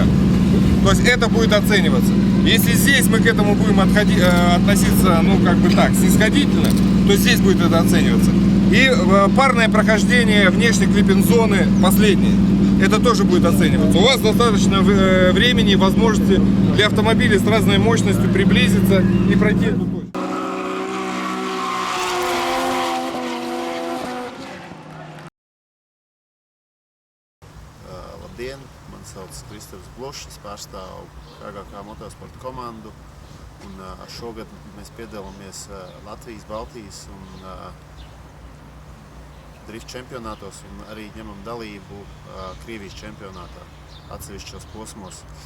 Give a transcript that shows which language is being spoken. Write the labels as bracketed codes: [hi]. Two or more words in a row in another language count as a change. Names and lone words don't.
[ru] То есть это будет оцениваться. Если здесь мы к этому будем относиться, ну как бы так, снисходительно, то здесь будет это оцениваться. И парное прохождение внешней клиппинг-зоны последней. Это тоже будет оцениваться. У вас достаточно времени и возможности для автомобиля с разной мощностью приблизиться и пройти эту точку. [lv] Labdien, man sauc Kristaps Blošs, es pārstāvu Kārgākā motosporta komandu. Un šogad mēs piedalāmies Latvijas, Baltijas un drift čempionātos un arī ņemam dalību Krievijas čempionātā atsevišķos posmos.